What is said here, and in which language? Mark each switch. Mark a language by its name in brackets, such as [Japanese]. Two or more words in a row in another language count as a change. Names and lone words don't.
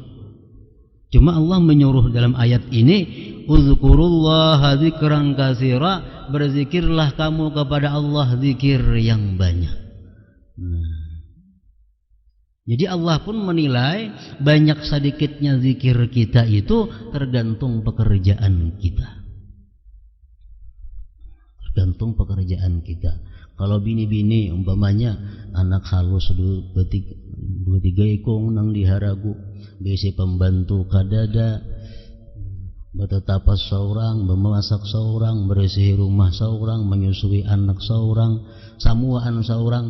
[Indonesian] Cuma Allah menyuruh dalam ayat ini, [Arabic] uzkurullaha dzikran katsira, [Indonesian] berzikirlah kamu kepada Allah zikir yang banyak. Jadi Allah pun menilai banyak sedikitnya zikir kita itu tergantung pekerjaan kita. Tergantung pekerjaan kita. [Banjar] Kalau bini-bini umpamanya anak halus 2-3 ikung nang diharagu, besi pembantu kadada, betetapas seorang, memasak seorang, bersih rumah seorang, menyusui anak seorang, samuaan seorang.